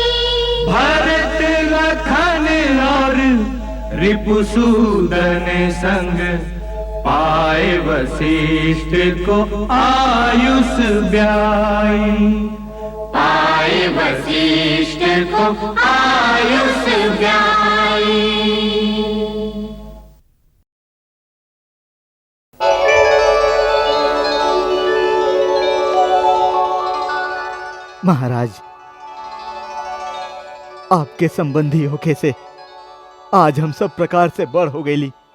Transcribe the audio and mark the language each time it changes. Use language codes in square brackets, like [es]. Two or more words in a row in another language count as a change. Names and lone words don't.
[awa] भरत लखन और रिपुसूदन संग, पाए वशिष्ठ को आयुष ब्याई। पाए वशिष्ठ को आयुष ब्याई। [bho] महाराज, आपके संबंधी होके से आज हम सब प्रकार से बड़ हो गईली।